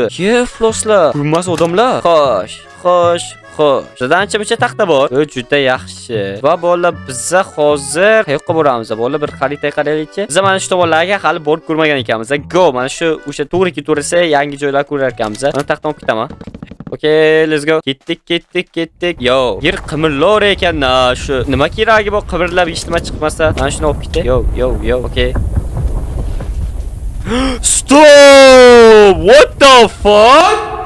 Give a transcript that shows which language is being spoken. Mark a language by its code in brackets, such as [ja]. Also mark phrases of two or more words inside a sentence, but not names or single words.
[uz] Ye, floslar. Ko'rmas odamlar. Xo'sh. Bizda ancha-muncha taxta bor. Bu juda yaxshi. Va bolalar, biz hozir qayoqqa boramiz? Bolalar, bir xaritaga qaraylik-chi. Biz mana shu tomonlarga hali borib ko'rmagan ekanmiz. Go, mana shu o'sha to'g'ri yangi joylar ko'rar ekanmiz. Mana taxtani olib ketaman. [en] Okay, let's go. [uz] Ketdik. Yo, yer qimirlar ekan-na. Shu nima keragi bor qimirlab hech nima chiqmasa, mana shuni olib ketay. [en] Yo, okay. Stop! What the fuck?